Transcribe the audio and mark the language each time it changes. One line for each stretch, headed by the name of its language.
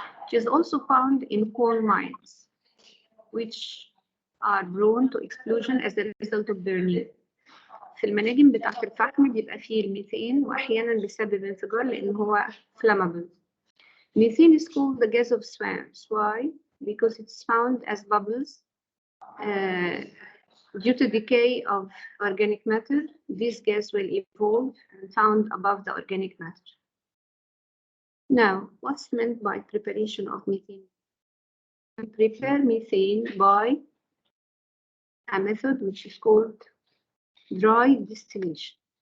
English: It is also found in coal mines, which are prone to explosion as a result of burning.
Arabic: في المناجم بتاعت الفحم بيبقى فيه الميثين وأحيانا بيسبب انفجار لأن هو flammable.
English: Methane is called the gas of swamps. Why? Because it's found as bubbles. Due to decay of organic matter, this gas will evolve and found above the organic matter. Now, what's meant by preparation of methane? We prepare methane by a method which is called dry distillation.